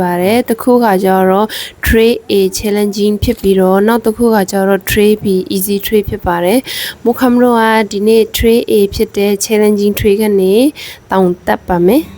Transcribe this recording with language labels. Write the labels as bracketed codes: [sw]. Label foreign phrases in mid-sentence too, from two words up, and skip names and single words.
[my] ပါတယ်တစ်ခုကကျတော့ [en] tray A challenging [my] ဖြစ်ပြီးတော့နောက်တစ်ခုကကျတော့ [en] tray B easy tray [my] ဖြစ်ပါတယ်မုခမ်ရိုကဒီနေ့ [en] tray A [my] ဖြစ်တဲ့ [en] challenging tray [my] ကနေတောင်တက်ပါမယ်